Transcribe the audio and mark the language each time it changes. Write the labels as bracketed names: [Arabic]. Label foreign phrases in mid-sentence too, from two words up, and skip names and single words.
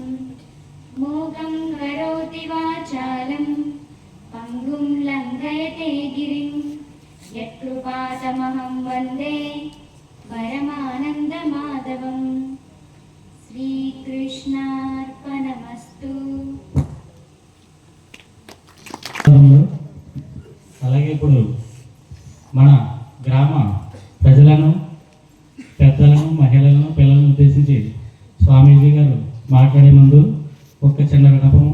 [Sanskrit] मूकं करोति वाचालं पङ्गुं लङ्घयते गिरिं यत्कृपातमहं वन्दे परमानन्दमाधवं। श्रीकृष्णार्पणमस्तु। [Telugu] అలాగే ఇప్పుడు మన గ్రామ ప్రజలను, పెద్దలను, మహిళలను, పిల్లలను ఉద్దేశించి స్వామీజీ గారు మాట్లాడే ముందు ఒక చిన్న విన్నపము.